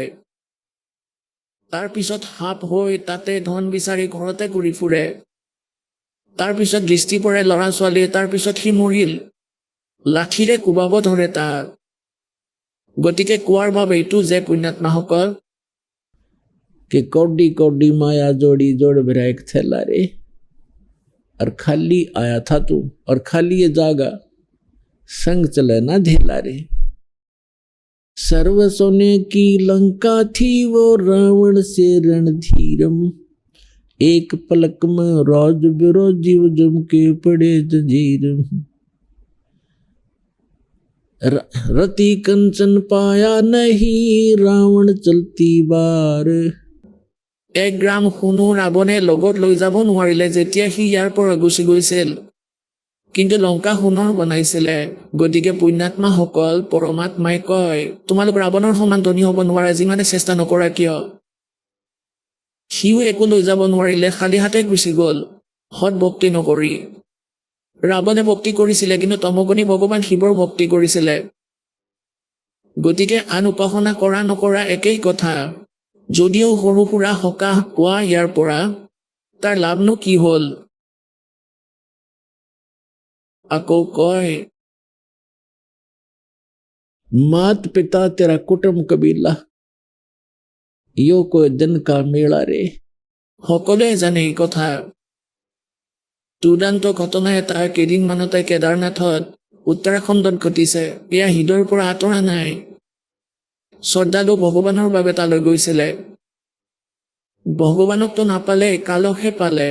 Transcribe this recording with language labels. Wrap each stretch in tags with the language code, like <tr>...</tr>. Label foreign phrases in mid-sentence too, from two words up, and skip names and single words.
<as>তাৰপিছত সাপ হৈ তাতে ধন বিচাৰি ঘৰতে ঘূৰি ফুৰে। তাৰপিছত দৃষ্টি পৰে ল'ৰা ছোৱালী, তাৰপিছত সি মৰিল। লাঠিৰে কোবাব ধৰে তাক। গতিকে কোৱাৰ বাবে এইটো যে পুণ্যাত্মাসকল,</as> <hi>कि कौडी कौडी माया जोड़ी जोड़ भरा एक थैला रे। और खाली आया था तू, और खाली ये जागा, संग चले ना ढेला रे। सर्व सोने की लंका थी वो रावण से रणधीरम, एक पलक में राज बिरो जीव जम के पड़े जंजीरम। रति कंचन पाया नहीं रावण चलती बार।</hi> <as>1 গ্ৰাম সোণো ৰাৱণে লগত লৈ যাব নোৱাৰিলে যেতিয়া সি ইয়াৰ পৰা গুচি গৈছিল। কিন্তু লংকা সোণৰ বনাইছিলে। গতিকে পুণ্যাত্মাসকল, পৰমাত্মাই কয় তোমালোক ৰাৱণৰ সমান ধনী হ'ব নোৱাৰা, যিমানে চেষ্টা নকৰা কিয়। সিও একো লৈ যাব নোৱাৰিলে, খালী হাতে গুচি গ'ল সৎ ভক্তি নকৰি। ৰাৱণে ভক্তি কৰিছিলে, কিন্তু তমোগুণী ভগৱান শিৱৰ ভক্তি কৰিছিলে। গতিকে আন উপাসনা কৰা নকৰা একেই কথা। যদিও সৰু সুৰা সকাহ পোৱা ইয়াৰ পৰা, তাৰ লাভনো কি হ'ল? আকৌ কয়</as> <hi>मात पिता तेरा कुटुंब कबीला, यो कोई दिन का मेला रे।</hi> <as>সকলোৱে জানে এই কথা। দুৰ্দান্ত ঘটনা এটা কেইদিনমানতে কেদাৰনাথত উত্তৰাখণ্ডত ঘটিছে। এয়া হৃদয়ৰ পৰা আঁতৰা নাই। শ্ৰদ্ধালু ভগৱানৰ বাবে তালৈ গৈছিলে। ভগৱানকতো নাপালে, কালকহে পালে।</as>